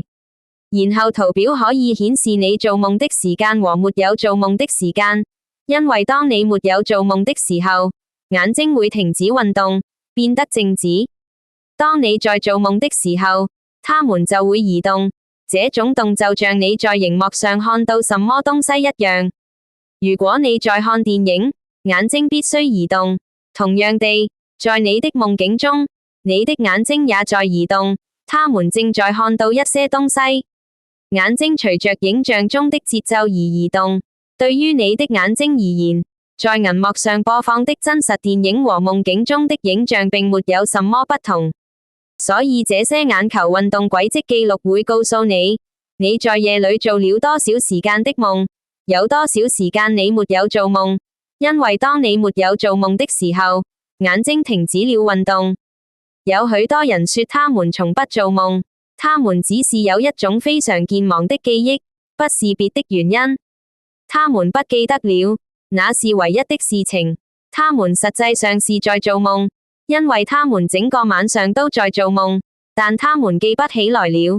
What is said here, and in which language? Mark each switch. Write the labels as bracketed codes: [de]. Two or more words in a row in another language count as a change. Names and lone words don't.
[zh] 然後圖表可以顯示你做夢的時間和沒有做夢的時間，因為當你沒有做夢的時候，眼睛會停止運動，變得靜止。當你在做夢的時候，它們就會移動。這種動就像你在熒幕上看到什麼東西一樣。如果你在看電影，眼睛必須移動。同樣地，在你的夢境中，你的眼睛也在移動，它們正在看到一些東西。眼睛隨着影像中的節奏而移動。對於你的眼睛而言，在銀幕上播放的真實電影和夢境中的影像並沒有什麼不同。所以這些眼球運動軌跡記錄會告訴你，你在夜裏做了多少時間的夢，有多少時間你沒有做夢。因為當你沒有做夢的時候，眼睛停止了運動。有許多人說他們從不做夢，他們只是有一種非常健忘的記憶，不是別的原因。他們不記得了，那是唯一的事情。他們實際上是在做夢， 因為他們整個晚上都在做夢，但他們記不起來了。